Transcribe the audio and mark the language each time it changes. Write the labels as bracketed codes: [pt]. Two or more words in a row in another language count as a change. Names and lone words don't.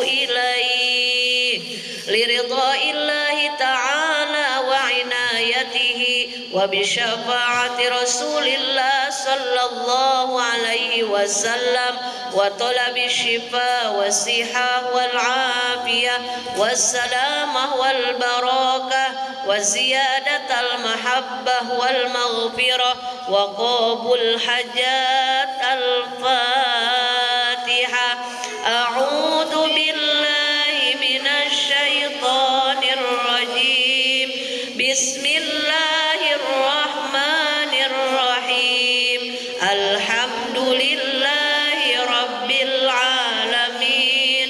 [ar] إليه لرضى الله تعالى وعنايته وبشفاعة رسول الله صلى الله عليه وسلم وطلب الشفاء والصحة والعافية والسلامة والبركة وزيادة المحبة والمغفرة وقبول حاجات الفاتحة. أعوذ بالله من الشيطان الرجيم. بسم الله الرحمن الرحيم. الحمد لله رب العالمين.